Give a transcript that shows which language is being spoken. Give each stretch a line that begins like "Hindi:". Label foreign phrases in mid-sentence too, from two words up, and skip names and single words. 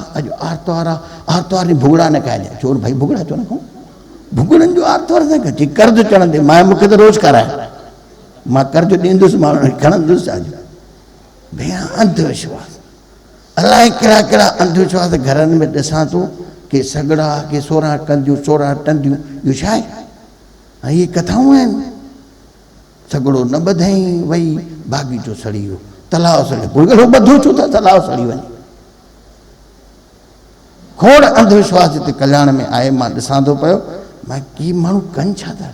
Sindhi: अॼु आर्तवार आहे आर्तवार ॾींहुं भुॻड़ा न खाइजांइ चोर भाई भुॻड़ा छो न खाऊं भुॻड़नि जो आर्तवार न कजे कर्ज़ु चढ़ंदे मां मूंखे त रोज़ु कराए मां कर्ज़ु ॾींदुसि माण्हू खणंदुसि अॼु भैया अंधविश्वास अलाए कहिड़ा कहिड़ा अंधविश्वास घरनि में ॾिसां थो के सॻड़ा के 16 कंदियूं 16 टंदियूं इहो छा आहे ऐं इहे कथाऊं आहिनि सॻड़ो न ॿधई वई बाग़ीचो सड़ी वियो तलाउ सड़ी कोई ॿधो छो त तलाउ सड़ी वञे खोड़ अंधविश्वास हिते कल्याण में आहे मां ॾिसां थो पियो मां की माण्हू कनि छा था